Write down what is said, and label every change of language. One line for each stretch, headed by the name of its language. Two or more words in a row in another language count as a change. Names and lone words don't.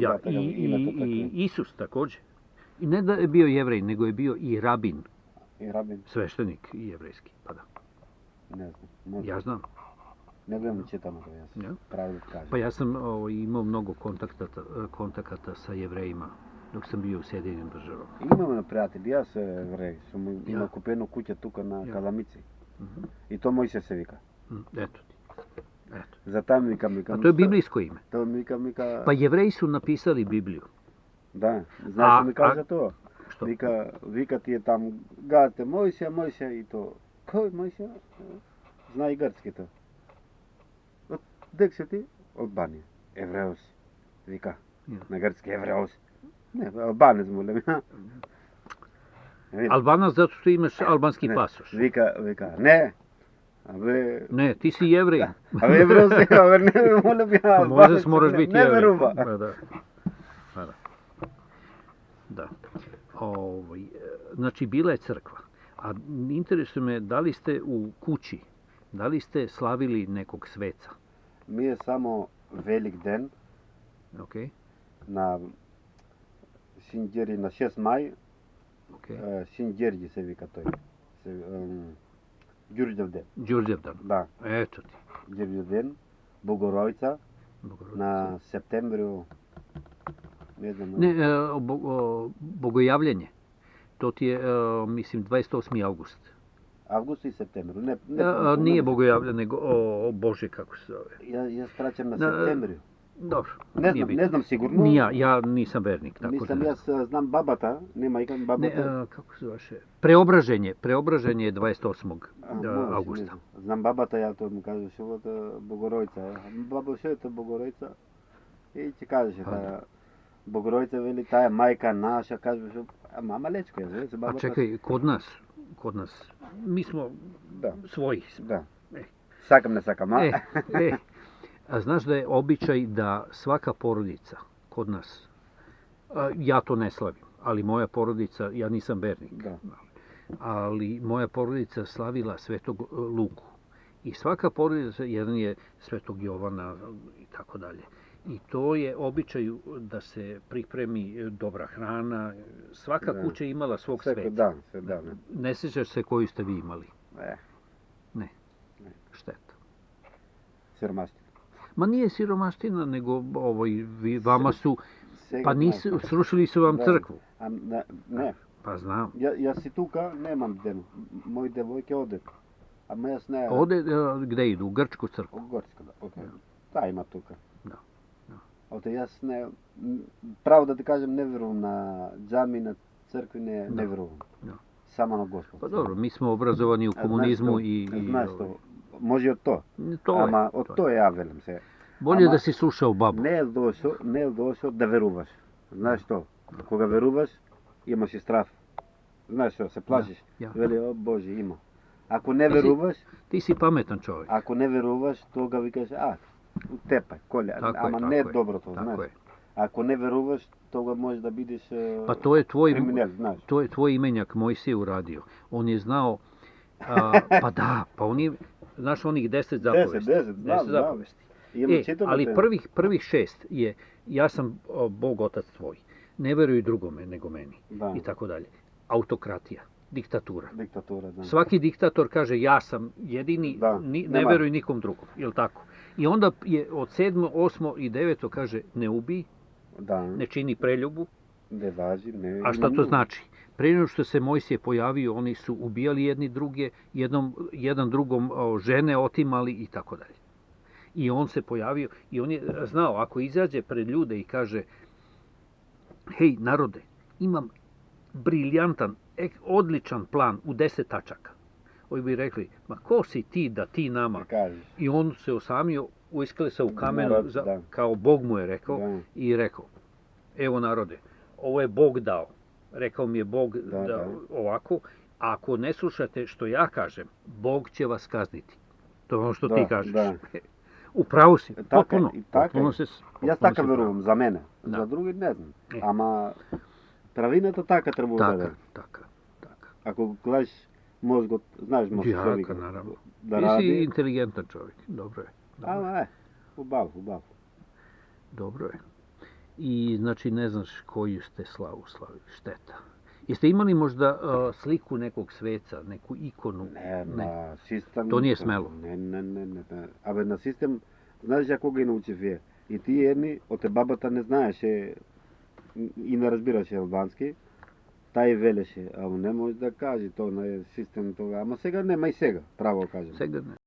Serbian: И Исус такоđe.
Macedonian: И не да е био јевреин, него е био и рабин. И рабин. Свештеник и јеврејски, па да. Не знам. Ја знам. Не гледам читам тоа јас. Право да кажам.
Serbian: Па јас сам имao многу контаката са јевреима dok sam bio u Sjedinjenim državama.
Macedonian: Имаме пријатели, јас евреј, сум има купено куќа тука на Каламици. И то Мојсе се вика. Ето ти. Eto. Затам A викам,
Serbian: to je biblijsko ime.
Macedonian: Тоа ми вика,
Serbian: Pa Jevreji su napisali Bibliju.
Macedonian: да, знаеш што ми кажа тоа?
Serbian: Što?
Macedonian: Вика ти е там, гате, Мојсија и то. Кој Мојсија? Зна и грцки тоа. Од дек се ти? Албанија. Евреос. Вика,
Serbian: Ja.
Macedonian: на грцки Евреос. Не, албанец молем.
Serbian: Albanac zato što imaš albanski
Macedonian: Не,
Serbian: pasoš.
Macedonian: Вика, не. Абе,
Serbian: Ne, ti si Jevrej.
Macedonian: абе Евреос, абе не молем ја
Serbian: Pa
Macedonian: албанец.
Serbian: možeš, moraš biti
Macedonian: не
Serbian: Jevrej.
Macedonian: верува.
Serbian: Pa da. Pa da. Da. Znači, bila je crkva. A interesuje me, da li ste u kući, da li ste slavili nekog sveca?
Macedonian: Ми е само Велик ден
Serbian: Ok,
Macedonian: на Синџери на 6 мај.
Serbian: ok.
Macedonian: Синџерџи се вика тој. Ѓурѓев ден.
Serbian: Đurđevdan.
Macedonian: Да,
Serbian: Eto ti.
Macedonian: Ѓурѓев ден. Богоројца
Serbian: Bogorodica.
Macedonian: на септември, не знам.
Serbian: Ne, bogojavljenje. To ti je, mislim, 28. august.
Macedonian: Август и септември. Не,
Serbian: Nije bogojavljenje, nego Bože, kako se zove.
Macedonian: Јас праќам на На- септември.
Serbian: Dobro,
Macedonian: Не
Serbian: nije
Macedonian: знам,
Serbian: bitno.
Macedonian: не знам сигурно.
Serbian: Ni ja nisam vernik, tako
Macedonian: Мислам,
Serbian: da ne
Macedonian: јас знам бабата, нема икам
Serbian: Ne,
Macedonian: бабата.
Serbian: kako se zove? Preobraženje je 28.
Macedonian: Може,
Serbian: augusta.
Macedonian: не знам. Знам бабата, ја тоа му кажеше, овота Богоројца. Бабо, што е тоа Богоројца? И ќе кажеше,
Serbian: Pa
Macedonian: таа Богоројца, вели, таа е мајка наша, кажеше, мама лечко е, се
Serbian: A
Macedonian: бабата.
Serbian: čekaj, kod nas, mi smo
Macedonian: Да,
Serbian: svoji.
Macedonian: да. Е. Сакам, не сакам, а?
Serbian: A znaš da je običaj da svaka porodica kod nas, ja to ne slavim, ali moja porodica, ja nisam vernik, Da. ali moja porodica slavila Svetog Luku. I svaka porodica, jedan je Svetog Jovana i tako dalje. I to je običaj da se pripremi dobra hrana. Svaka Da. kuća je imala svog
Macedonian: Секој
Serbian: sveta.
Macedonian: дан, се дан.
Serbian: Ne sjećaš se koju ste vi imali?
Macedonian: Е,
Serbian: Šteta.
Macedonian: сиромаштина.
Serbian: Ma nije siromaština, nego vama su,
Macedonian: Сега
Serbian: pa nisu, srušili su vam Da. crkvu.
Macedonian: Не,
Serbian: Pa znam.
Macedonian: јас си тука, немам ден. Мои девојке одат. Ама јас не...
Serbian: Ode, gde idu? U Grčku crkvu.
Macedonian: Горска, да. Окей. Таа има тука. Да, да. Оте јас не... Право да ти кажем, не верувам на џами, на цркви, не Да. верувам. Да. Само на Господ.
Serbian: Pa dobro, mi smo obrazovani u komunizmu i...
Macedonian: Знаеш што, може и од тоа.
Serbian: To je.
Macedonian: Ама од
Serbian: to je.
Macedonian: тоа ја велам се.
Serbian: Bolje
Macedonian: Ама-
Serbian: da si slušao babu.
Macedonian: Не е дошо да веруваш. Знаеш што? Кога веруваш, имаш и страф. Знаеш што, се плашиш.
Serbian: Ja.
Macedonian: Вели, о Боже, има. Ако не Ти си- веруваш,
Serbian: Ti si pametan čovjek.
Macedonian: ако не веруваш, тога викаш, утепај, коле,
Serbian: Tako je,
Macedonian: ама
Serbian: tako
Macedonian: не е
Serbian: je.
Macedonian: доброто,
Serbian: Tako
Macedonian: знаеш.
Serbian: je.
Macedonian: Ако не веруваш, тога можеш да бидеш
Serbian: Pa to je tvoj,
Macedonian: криминал, знаеш.
Serbian: to je tvoj imenjak Mojsije uradio. On je znao, pa da, pa on je, znaš onih 10 zapovesti. 10, znam, 10 znam. zapovesti.
Macedonian: Имам читано
Serbian: Ali
Macedonian: те.
Serbian: prvih 6 je, ja sam Bog otac tvoj. Ne veruj drugome nego meni.
Macedonian: Да,
Serbian: I tako dalje. Autokratija, diktatura.
Macedonian: диктатура, знам.
Serbian: Svaki diktator kaže ja sam jedini,
Macedonian: Da,
Serbian: ne nema. veruj nikom drugom, jel tako? I onda je od 7., 8. i 9. kaže ne ubij,
Macedonian: Да,
Serbian: ne čini preljubu.
Macedonian: не важи, не.
Serbian: A šta to znači? Prije nego što se Mojsije pojavio, oni su ubijali jedni druge, jedan drugom žene otimali i tako dalje. I on se pojavio i on je znao, ako izađe pred ljude i kaže hej narode, imam briljantan, odličan plan u 10 tačaka. Ovi bi rekli, ma ko si ti da ti nama?
Macedonian: Кажеш.
Serbian: I on se osamio, uisklesao u kamenu, Narod, da. kao Bog mu je rekao, Da. i rekao, evo narode, ovo je Bog dao. Rekao mi je Bog Da. ovako, a ako ne slušate što ja kažem, Bog će vas kazniti. To je ono što Da, ti kažeš. da. U pravu si,
Macedonian: Така,
Serbian: potpuno.
Macedonian: и така.
Serbian: Potpuno si,
Macedonian: Јас
Serbian: potpuno
Macedonian: така
Serbian: si u pravu.
Macedonian: верувам за мене. Да. За други не знам. Е. Ама правината така треба да Така, биде. така, така. Ако гледаш мозгот, знаеш мозгот
Serbian: Jaka,
Macedonian: човек
Serbian: naravno.
Macedonian: да
Serbian: Ti si
Macedonian: ради.
Serbian: inteligentan čovjek, dobro je.
Macedonian: Ама убав.
Serbian: Dobro je. I znači ne znaš koju ste slavu slavili, šteta. Jeste imali možda sliku nekog sveca, neku ikonu?
Macedonian: Не, на систем.
Serbian: To nije smelo.
Macedonian: Не. Абе на систем, знаеш ја кога ги научив ја. И ти едни, од те бабата не знаеше и не разбираше албански. Тај велеше, ама не може да каже тоа на систем тога. Ама сега нема и сега, право кажам. Сега ne.